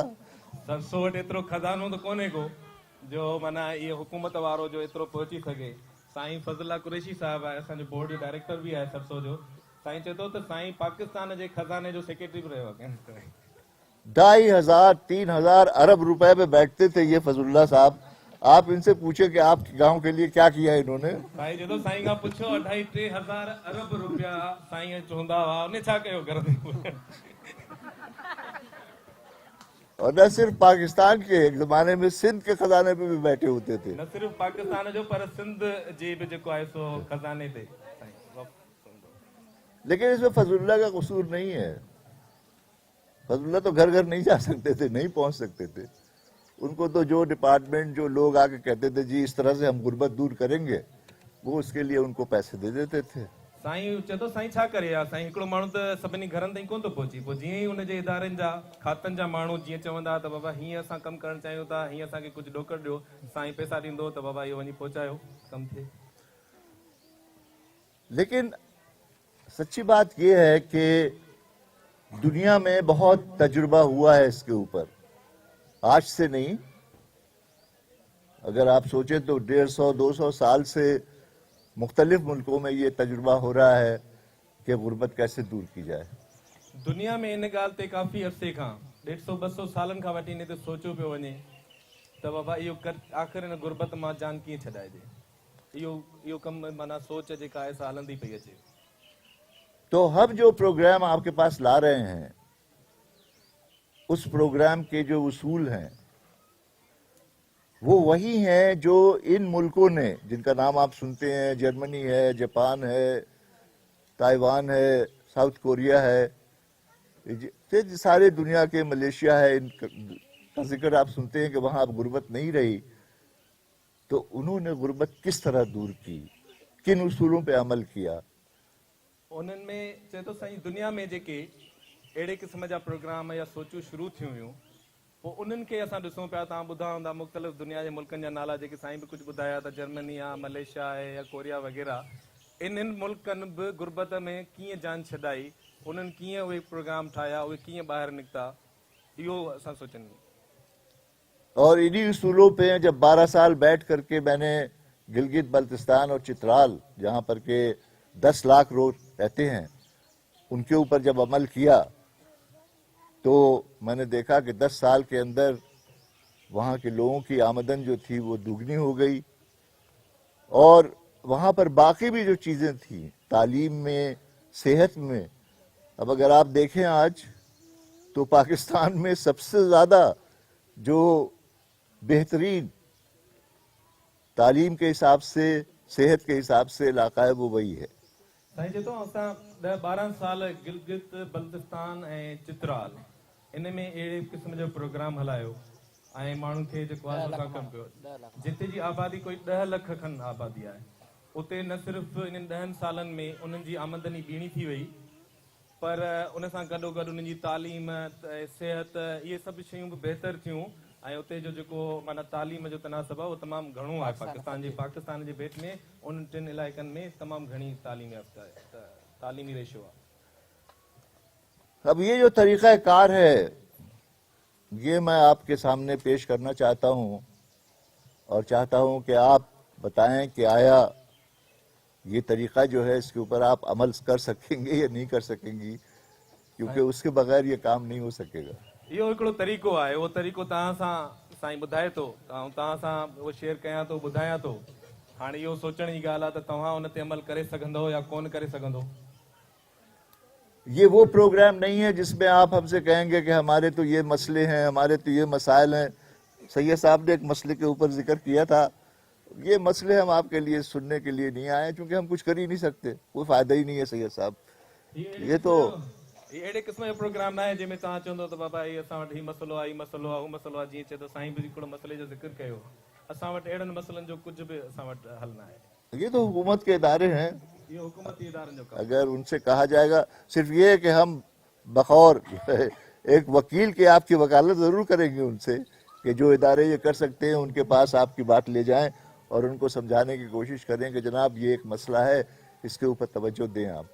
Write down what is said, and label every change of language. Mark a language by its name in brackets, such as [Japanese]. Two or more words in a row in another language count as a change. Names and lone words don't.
[Sindhi] सरसों वटि एतिरो खज़ानो त कोन्हे को जो माना इहो हुकूमत वारो जो एतिरो पहुची सघे। साईं फज़लुल्लाह कुरैशी साहिबु आहे, असांजो बोर्ड जो डायरेक्टर बि आहे सरसों जो। साईं चए थो त साईं पाकिस्तान जे खज़ाने जो सेक्रेटरी बि रहियो आहे। [Urdu] 2,500-3,000 ارب روپے پہ بیٹھتے تھے یہ فضل اللہ صاحب. آپ ان سے پوچھے کہ آپ کے گاؤں کے لیے کیا کیا انہوں نے. [Sindhi] साईं जदों साईं खां पुछो 2,500-3,000 अरब रुपया साईं चवंदा हुआ, उन छा कयो घर में। [Urdu] اور نہ صرف پاکستان کے، ایک زمانے میں سندھ کے خزانے پہ بھی بیٹھے ہوتے تھے. [Sindhi] न सिर्फ पाकिस्तान जो पर सिंध जे भी जेको आहे सो खजाने ते। [Urdu] لیکن اس میں فضل اللہ کا قصور نہیں ہے. فضل اللہ تو گھر گھر نہیں جا سکتے تھے، نہیں پہنچ سکتے تھے. ان کو تو جو ڈیپارٹمنٹ، جو لوگ آ کے کہتے تھے جی اس طرح سے ہم غربت دور کریں گے، وہ اس کے لیے ان کو پیسے دے دیتے تھے. [Sindhi] साईं चए थो साईं छा करे आहे। साईं हिकिड़ो माण्हू त सभिनी घरनि ताईं कोन थो पहुची, पोइ जीअं ई हुनजे इदारनि जा खातनि जा माण्हू जीअं चवंदा त बाबा हीअं असां कमु करणु चाहियूं था, हीअं असांखे कुझु ॾोकर ॾियो, साईं पैसा ॾींदो त बाबा इहो वञी पहुचायो, कमु थिए। [Urdu] لیکن سچی بات یہ ہے کہ دنیا میں بہت تجربہ ہوا ہے اس کے اوپر، آج سے نہیں. اگر آپ سوچیں تو 150-200 سال سے مختلف ملکوں میں یہ تجربہ ہو رہا ہے کہ غربت کیسے دور کی جائے. [Sindhi] دنیا میں ان ॻाल्हि ते काफ़ी अरसे खां 150-200 सालनि खां वठी इन ते सोचियो पियो वञे त बाबा इहो आख़िर हिन गुरबत मां जान कीअं छॾाइजे. इहो कमु माना सोच जेका आहे सा हलंदी पई अचे. [Urdu] تو ہم جو پروگرام آپ کے پاس لا رہے ہیں اس پروگرام کے جو اصول ہیں وہ وہی ہیں جو ان ملکوں نے، جن کا نام آپ سنتے ہیں، جرمنی ہے، جاپان ہے، تائیوان ہے، ساؤتھ کوریا ہے، سارے دنیا کے، ملیشیا ہے، ان کا ذکر آپ سنتے ہیں کہ وہاں اب غربت نہیں رہی. تو انہوں نے غربت کس طرح دور کی، کن اصولوں پہ عمل کیا. [Sindhi] उन्हनि में चए थो साईं दुनिया में जेके अहिड़े क़िस्म जा प्रोग्राम या सोचूं शुरू थियूं हुयूं, पोइ उन्हनि खे असां ॾिसूं पिया. तव्हां ॿुधा हूंदा मुख़्तलिफ़ दुनिया जे मुल्कनि जा नाला जेके साईं बि कुझु ॿुधाया त जर्मनी आहे, मलेशिया आहे या कोरिया वग़ैरह. इन्हनि मुल्कनि बि गुरबत में कीअं जान छॾाई, उन्हनि कीअं उहे प्रोग्राम ठाहिया, उहे कीअं ॿाहिरि निकिता, इहो असां सोचनि. [Urdu] اور انہی اصولوں پہ جب 12 سال بیٹھ کر کے میں نے گلگت بلتستان اور چترال، جہاں پر کہ 10 لاکھ لوگ رہتے ہیں، ان کے اوپر جب عمل کیا تو میں نے دیکھا کہ 10 سال کے اندر وہاں کے لوگوں کی آمدن جو تھی وہ دوگنی ہو گئی. اور وہاں پر باقی بھی جو چیزیں تھیں، تعلیم میں، صحت میں، اب اگر آپ دیکھیں آج تو پاکستان میں سب سے زیادہ جو بہترین تعلیم کے حساب سے، صحت کے حساب سے علاقہ ہے وہ وہی ہے. [Sindhi] साईं चए थो असां 10-12 साल गिलगित बल्तिस्तान ऐं चित्राल इन में अहिड़े क़िस्म जो प्रोग्राम हलायो ऐं माण्हुनि खे जेको आहे असां कमु कयो. जिते जी आबादी कोई 10 लख खनि आबादी आहे, उते न सिर्फ़ु इन्हनि 10 सालनि में उन्हनि जी आमदनी ॿीणी थी वई, पर उन सां गॾोगॾु उन्हनि जी तालीम, सिहत, इहे सभु शयूं बि बहितर थियूं. ऐं उते जो जेको माना तालीम जो तनासब आहे उहो तमामु घणो आहे. पाकिस्तान जे भेट में उन 3 इलाइक़नि में तमामु घणी तालीमी रेशो आहे. [Urdu] اب یہ جو طریقہ کار ہے یہ میں آپ کے سامنے پیش کرنا چاہتا ہوں، اور چاہتا ہوں کہ آپ بتائیں کہ آیا یہ طریقہ جو ہے اس کے اوپر آپ عمل کر سکیں گے یا نہیں کر سکیں گی، کیونکہ اس کے بغیر یہ کام نہیں ہو سکے گا. [Sindhi] इहो हिकिड़ो तरीक़ो आहे, उहो तरीक़ो तव्हां सां साईं ॿुधाए थो, तव्हां सां उहो शेयर कयां थो, ॿुधायां थो. हाणे इहो सोचण जी ॻाल्हि आहे त तव्हां उन ते अमल करे सघंदो या कोन करे सघंदो. [Urdu] یہ وہ پروگرام نہیں ہے جس میں آپ ہم سے کہیں گے کہ ہمارے تو یہ مسئلے ہیں، ہمارے تو یہ مسائل ہیں. سید صاحب نے ایک مسئلے کے اوپر ذکر کیا تھا، یہ مسئلے ہم آپ کے لیے سننے کے لیے نہیں آئے کیونکہ ہم کچھ کر ہی نہیں سکتے، کوئی فائدہ ہی نہیں ہے. سید صاحب یہ تو [Sindhi] अहिड़े क़िस्म जो प्रोग्राम न आहे जंहिंमें तव्हां चवंदो त बाबा हीउ असां वटि हीउ मसइलो आहे, हीउ मसइलो आहे, हू मसइलो आहे. जीअं चए थो साईं बि हिकिड़ो मसइले जो ज़िक्र कयो, असां वटि अहिड़नि मसइलनि जो कुझु बि असां वटि हल न आहे. [Urdu] یہ تو حکومت کے ادارے ہیں، [Sindhi] इहो हुकूमती इदारनि जो कमु. [Urdu] اگر ان سے کہا جائے گا، صرف یہ ہے کہ ہم بطور ایک وکیل کے آپ کی وکالت ضرور کریں گے ان سے کہ جو ادارے یہ کر سکتے ہیں ان کے پاس آپ کی بات لے جائیں اور ان کو سمجھانے کی کوشش کریں کہ جناب یہ ایک مسئلہ ہے، اس کے اوپر توجہ دیں آپ.